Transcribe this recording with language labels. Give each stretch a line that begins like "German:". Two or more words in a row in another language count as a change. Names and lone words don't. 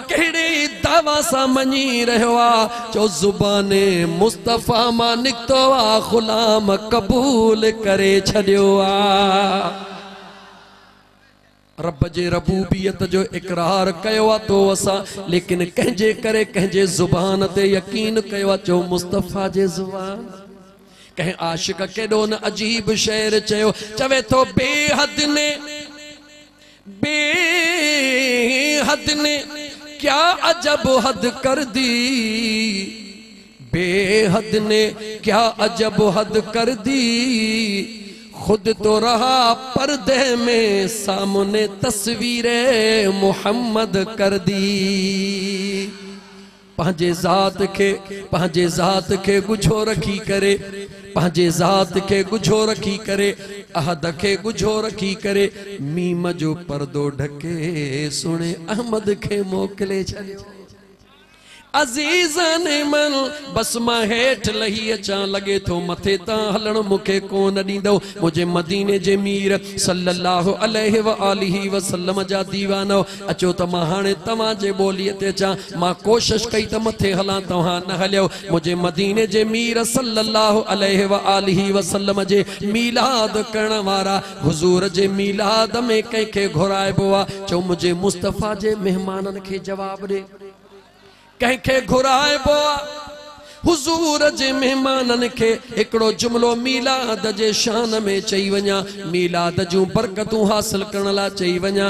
Sindhi: कहिड़े दावा सां मञी रहियो आहे? जो ज़ुबाने मुस्तफ़ा मां निकितो आहे, ग़ुलाम क़बूल करे छॾियो आहे। रब जे रबूबियत जो इकरार कयो आहे तो असां, लेकिन कंहिंजे करे कंहिंजे ज़ुबान ते यकीन कयो आहे, जो मुस्तफ़ा जे ज़ुबान। कहीं आशिक केॾो न अजीब शेर चयो, चवे तो
Urdu: بے حد نے، بے حد نے کیا عجب حد کر دی، بے حد نے کیا عجب حد کر دی، خود تو رہا پردے میں سامنے تصویرِ محمد کر دی.
Sindhi: पंहिंजे ज़ात खे गुझो रखी करे, पंहिंजे ज़ात खे गुझो रखी करे, अहद खे गुझो रखी करे, मीम जो पर्दो ढके सुणे अहमद खे मोकिले छॾियो।
Persian: عزیزان من
Sindhi: बस मां हेठ लही अचां, लगे थो मथे तां हलण मूंखे कोन ॾींदो। मुझे मदीने जे मीर
Arabic: صلى الله عليه وآله وسلم
Sindhi: जा दीवानो, अचो त मां हाणे तव्हां जे ॿोलीअ ते अचां। मां कोशिश कई त मथे हलां, तव्हां न हलियो। मुझे मदीने जे मीर
Arabic: صلى الله عليه وآله وسلم
Sindhi: जे मीलाद करण वारा हुजूर जे मीलाद में कंहिंखे घुराइबो आहे? चओ मुझे मुस्तफ़ा जे मेहमाननि खे जवाब ॾे। कंहिंखे घुराइबो आहे? हुजूर जे मेहमाननि खे हिकिड़ो जुमिलो मीलाद जे शान में चई वञा, मीलाद जूं बरकतूं हासिल करण लाइ चई वञा।